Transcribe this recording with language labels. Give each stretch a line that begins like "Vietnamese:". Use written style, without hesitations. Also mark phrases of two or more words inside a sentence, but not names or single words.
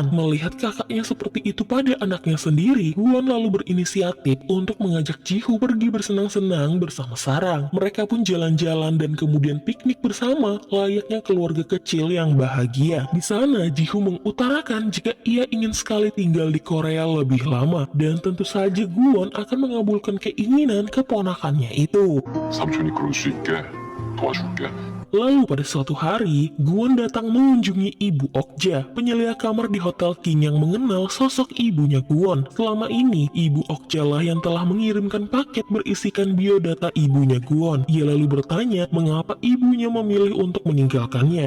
Indonesian: Melihat kakaknya seperti itu pada anaknya sendiri, Guwon lalu berinisiatif untuk mengajak Jihu pergi bersenang-senang bersama Sarang. Mereka pun jalan-jalan dan kemudian piknik bersama layaknya keluarga kecil yang bahagia. Di sana, Jihu mengutarakan jika ia ingin sekali tinggal di Korea lebih lama, dan tentu saja Guwon akan mengabulkan keinginan keponakannya itu.
Korean: 삼촌이 그럴 수 있게 도와줄게.
Indonesian: Lalu pada suatu hari, Guwon datang mengunjungi Ibu Okja, penyelia kamar di Hotel King yang mengenal sosok ibunya Guwon. Selama ini, Ibu Okja lah yang telah mengirimkan paket berisikan biodata ibunya Guwon. Ia lalu bertanya mengapa ibunya memilih untuk meninggalkannya.